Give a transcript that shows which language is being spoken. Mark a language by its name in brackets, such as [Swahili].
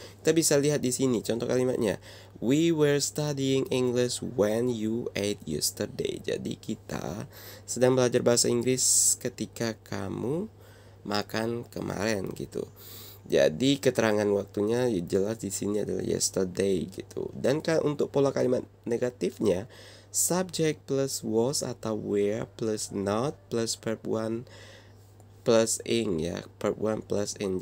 [Indonesian] Kita bisa lihat di sini contoh kalimatnya. [English] We were studying English when you ate yesterday. [Indonesian] Jadi kita sedang belajar bahasa Inggris ketika kamu makan kemarin gitu. Jadi keterangan waktunya jelas di sini adalah yesterday gitu. Dan untuk pola kalimat negatifnya, subject plus was atau were plus not plus verb one plus ing ya, verb one plus ing.